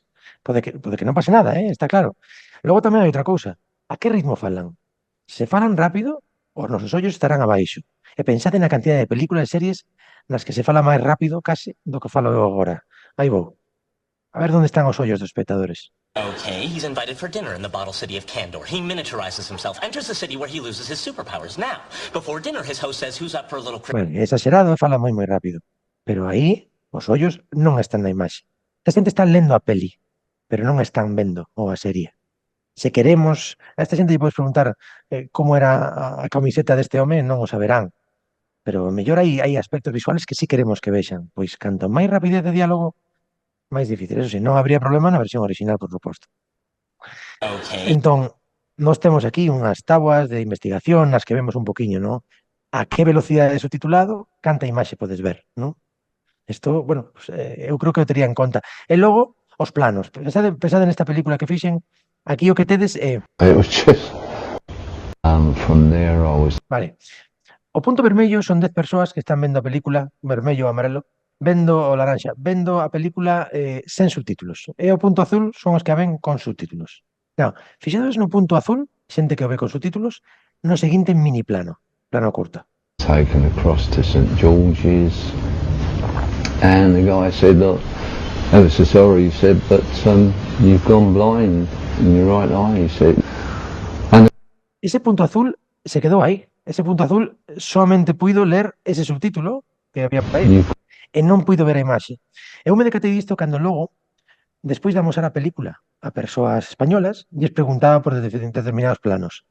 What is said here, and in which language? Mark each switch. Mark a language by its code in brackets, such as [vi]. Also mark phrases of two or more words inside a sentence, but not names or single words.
[gl] Pode que non pase nada, está claro. Logo tamén hai outra cousa. A que ritmo falan? Se falan rápido, os nosos ollos estarán abaixo. E pensade na cantidad de películas e series nas que se fala máis rápido case do que falo eu agora. Aí vou. A ver onde están os ollos dos espectadores. [en] Okay, he's invited for dinner in the bottle city of Kandor. He miniaturizes himself, enters the city where he loses his superpowers. Now, before dinner, his host says who's up for a little... [gl] Bueno, é exagerado e fala moi rápido. Pero aí, os ollos non están na imaxe. Esta xente está lendo a peli, pero non están vendo ou a serie. Se queremos, a esta xente lle podes preguntar como era a camiseta deste home, non o saberán. Pero mellor hai aspectos visuales que sí queremos que vexan. Pois canto máis rapidez de diálogo, máis difícil. Eso sí, non habría problema na versión original, por suposto. Okay. Entón, Nós temos aquí unhas táboas de investigación nas que vemos un poquinho, non? A que velocidade de subtitulado, canta imaxe podes ver, non? Isto, [es] bueno, pues, [gl] eu creo que o tería en conta. E logo, os planos. Pensade nesta película que fixen, aquí o que tedes é, [en] It was just, from there I was [gl] vale, o punto vermello son 10 persoas que están vendo a película, vermello ou amarelo, vendo o laranxa, vendo a película sen subtítulos. E o punto azul son os que a ven con subtítulos. Claro, fixados no punto azul, xente que o ve con subtítulos, no seguinte mini plano, plano curta. [en] taken across to St George's, and the guy said, "Look, ever so sorry," he said, "but you've gone blind in your right eye," he said. [gl] Ese punto azul se quedou aí. Ese punto azul somente puido ler ese subtítulo que había por aí. You've E non puido ver a imaxe. Eu me decatei disto cando logo, despois de amosar a película a persoas españolas, lles preguntaba por determinados planos.